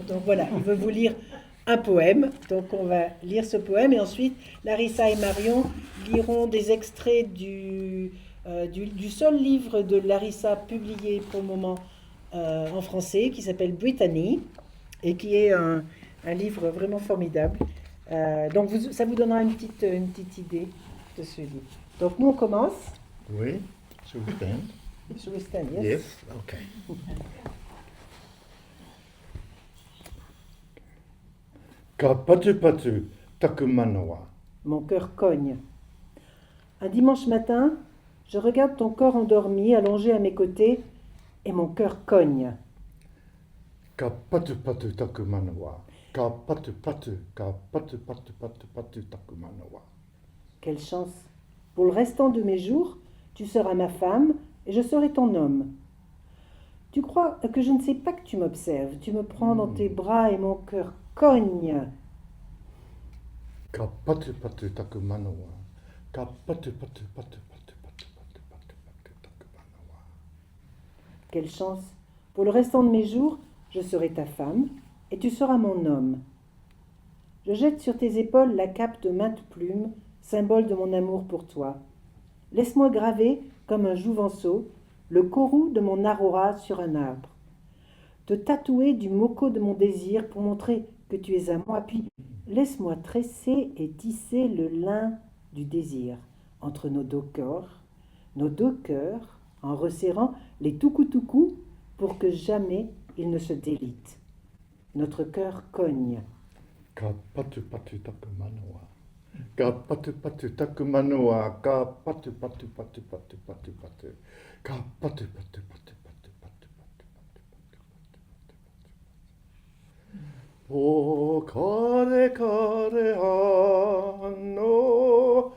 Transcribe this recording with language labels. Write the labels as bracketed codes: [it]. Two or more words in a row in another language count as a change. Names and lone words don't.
[fr] Donc voilà, il veut vous lire un poème. Donc on va lire ce poème et ensuite Larissa et Marion liront des extraits du seul livre de Larissa publié pour le moment en français qui s'appelle Brittany et qui est un livre vraiment formidable. Donc ça vous donnera une petite idée de ce livre. Donc nous on commence. Oui, [en] should we stand? Should we stand? Yes. Yes, [mi] okay. Ka patu patu taku manoa. [fr] Mon cœur cogne. Un dimanche matin, je regarde ton corps endormi, allongé à mes côtés, et mon cœur cogne. [mi] Ka patu patu taku manoa. Ka patu patu taku manoa. [fr] Quelle chance! Pour le restant de mes jours, tu seras ma femme et je serai ton homme. Tu crois que je ne sais pas que tu m'observes. Tu me prends dans tes bras et mon cœur cogne. [mi] Ka patu patu taku manoa. Ka patu patu taku manoa. [fr] Quelle chance! Pour le restant de mes jours, je serai ta femme et tu seras mon homme. Je jette sur tes épaules la cape de maintes plumes, symbole de mon amour pour toi. Laisse-moi graver, comme un jouvenceau, le corou de mon aurora sur un arbre. Te tatouer du moko de mon désir pour montrer que tu es à moi, puis laisse-moi tresser et tisser le lin du désir entre nos deux cœurs, en resserrant les tuku-tuku pour que jamais ils ne se délitent. Notre cœur cogne. [mi] Ka patu patu taku manoa. Ka patu patu taku manoa. Ka patu patu. Ka patu patu. O kare kare ano